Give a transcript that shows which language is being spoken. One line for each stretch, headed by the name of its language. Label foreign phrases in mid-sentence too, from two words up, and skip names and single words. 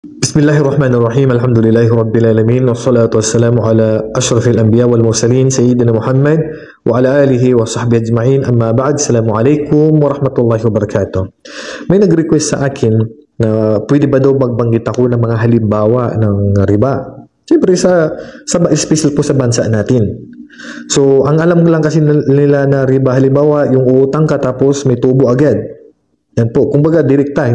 Arabic: بسم الله الرحمن الرحيم الحمد لله رب العالمين والصلاة والسلام على أشرف الأنبياء والمرسلين سيدنا محمد وعلى آله وصحبه أجمعين. أما بعد. السلام عليكم ورحمة الله وبركاته.
Filipino: May nag-request sa akin na pwede ba daw magbanggit ako ng mga halimbawa ng riba. Siyempre special po sa bansa natin. So, ang alam lang kasi nila na riba, halimbawa, yung utang ka tapos may tubo agad. Yan po. Kumbaga,
English: direct time.